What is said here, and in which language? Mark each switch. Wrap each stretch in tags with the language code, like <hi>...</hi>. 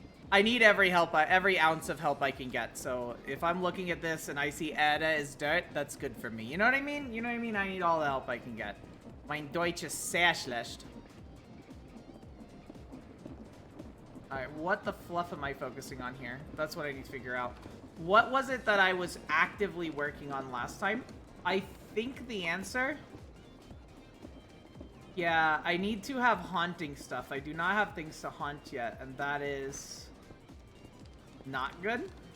<en>I need every ounce of help I can get. So if I'm looking at this and I see Ada is dirt, that's good for me. You know what I mean? I need all the help I can get.</en> <de>Mein Deutsch ist sehr schlecht.</de> <en>Alright, what the fluff am I focusing on here? That's what I need to figure out. What was it that I was actively working on last time? I think the answer... Yeah, I need to have haunting stuff. I do not have things to haunt yet, and that is... not good.</en>